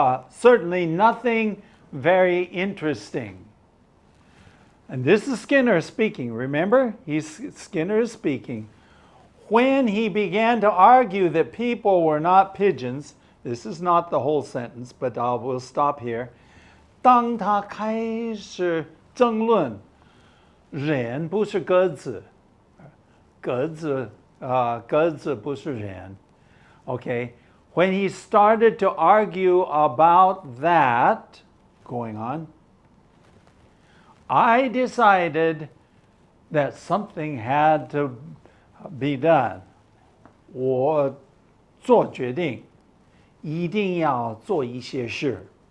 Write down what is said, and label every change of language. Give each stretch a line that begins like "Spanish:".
English: Certainly nothing very interesting. And this is Skinner speaking, remember? Skinner is speaking. When he began to argue that people were not pigeons, this is not the whole sentence, but we'll stop here.
Chinese: 当他开始争论，人不是鸽子，鸽子不是人。
English: Okay, when he started to argue about that, going on, I decided that something had to be done.
Chinese: 我做决定，一定要做一些事。